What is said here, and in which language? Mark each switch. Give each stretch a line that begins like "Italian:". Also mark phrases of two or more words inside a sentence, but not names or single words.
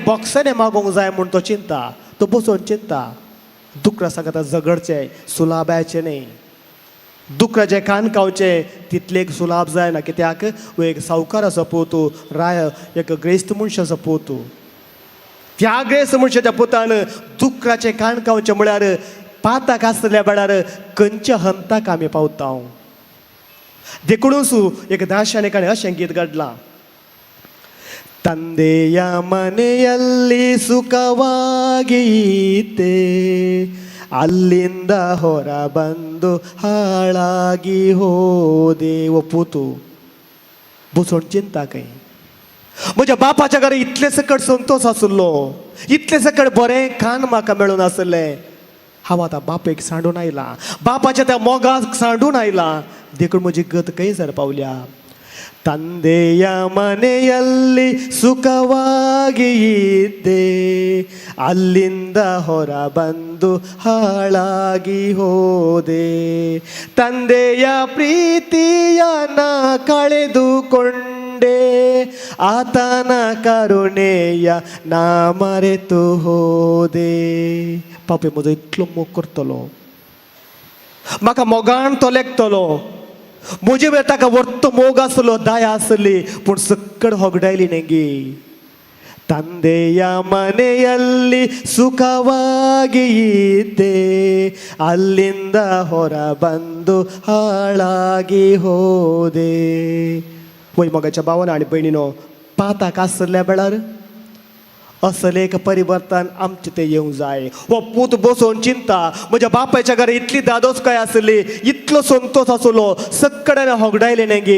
Konkani: बॉक्सांनी मागोंक जाय म्हूण तो चिंता तो बसोन चिंता दुकरां सांगता झगडचें सुलाबाचें न्ही दुकराचें खाण खावचें तितलें सुलाब जायना कित्याक वो एक सावकार असो पोतू एक ग्रेस्त मनश असो पोतू त्या ग्रेस्त मनशाच्या पुतान दुकराचें खाण खावचें म्हळ्यार पाताक आसल्या वेळार खंयच्या हंताक आमी पावता देखूनच एक दार्शनिकाने अशें गीत घडलां.
Kannada: ತಂದೆಯ ಮನೆಯಲ್ಲಿ ಸುಖವಾಗೀತೆ ಅಲ್ಲಿಂದ ಹೊರ ಬಂದು ಹಾಳಾಗಿ ಹೋದೆ ಒಪ್ಪುತು
Konkani: बुसोन चिंता काही म्हज्या बापाच्या घरा इतले सकट संतोष आसलो, इतले सकट बरें खाण म्हाका मेळून आसलें. हांव आतां बापेक सांडून आयला, बापाच्या त्या मोगाक सांडून आयला, देखून म्हजी गत खंयसर पावल्या.
Kannada: ತಂದೆಯ ಮನೆಯಲ್ಲಿ ಸುಖವಾಗಿ ಇದ್ದೆ ಅಲ್ಲಿಂದ ಹೊರ ಬಂದು ಹಾಳಾಗಿ ಹೋದೆ. ತಂದೆಯ ಪ್ರೀತಿಯನ್ನ ಕಳೆದುಕೊಂಡೆ, ಆತನ ಕರುಣೆಯ ನಾ ಮರೆತು ಹೋದೆ.
Konkani: पापे म्हजो इतलो मोग करतलो, म्हाका मोगान तो लेखतलो. म्हजे वेळ ताका वर्त मोग आसलो, दया आसली, पूण सक्कड होगडायली नेगी.
Kannada: ತಂದೆಯ ಮನೆಯಲ್ಲಿ ಸುಖವಾಗಿ ಇದ್ದೆ ಅಲ್ಲಿಂದ ಹೊರ ಬಂದು ಹಾಳಾಗಿ ಹೋದೆ.
Konkani: वय मोगाच्या भावानो आनी भयणीनो, पाताक आसल्या वेळार असले एक परिवर्तन आमचे ते येवंक जाय. हो पूत बसोन चिंता, म्हज्या बापायच्या घरा इतली दादोसकाय आसली, इतलो संतोष आसलो, सक्कडान होगडायले नेगी.